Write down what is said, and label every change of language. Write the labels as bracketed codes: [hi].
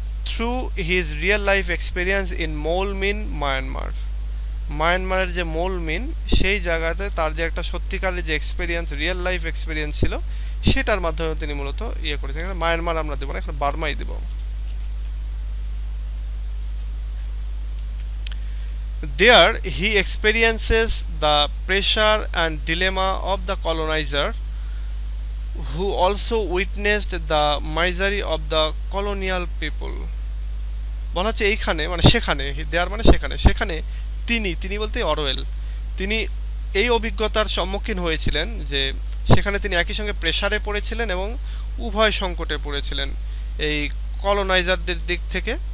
[en] Through his real life experience in Moulmein Myanmar. [bn] মায়ানমারের যে মোলমিন সেই জায়গাতে তার যে একটা সত্যিকারের যে এক্সপিরিয়েন্স, রিয়েল লাইফ এক্সপিরিয়েন্স ছিল, সেটার মাধ্যমে তিনি মূলত ইয়ে করেছেন। মায়ানমার আমরা দেবো না, এখন বার্মাই দেব। [en] There he experiences the pressure and dilemma of the colonizer, who also witnessed the misery of the colonial people. [bn] বলা হচ্ছে এইখানে মানে সেখানে, দেয়ার মানে সেখানে, সেখানে তিনি বলতে অরওয়েল, তিনি এই অভিজ্ঞতার সম্মুখীন হয়েছিলেন যে সেখানে তিনি একই সঙ্গে প্রেসারে পড়েছিলেন এবং উভয় সংকটে পড়েছিলেন এই কলোনাইজারদের দিক থেকে।